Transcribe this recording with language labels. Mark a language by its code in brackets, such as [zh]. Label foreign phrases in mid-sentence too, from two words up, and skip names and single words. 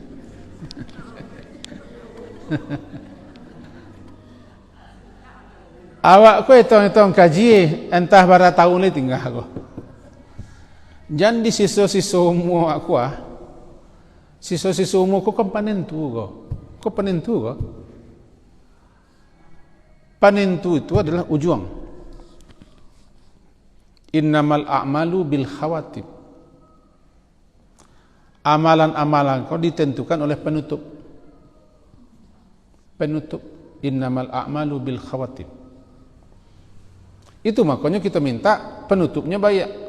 [min] Awak ko hitung-hitung kaji entah berapa tahun ni tinggal aku. Jangan di sisa-sisa umur aku sisa-sisa umur ko kan panen tu ko. Ko panen tu ko. Panen tu itu adalah ujung. [ar] إنما الأعمال بالخواتيم. [ms] Amalan-amalan kau ditentukan oleh penutup. Penutup. [ar] إنما الأعمال بالخواتيم. [ms] Itu makanya kita minta penutupnya baik.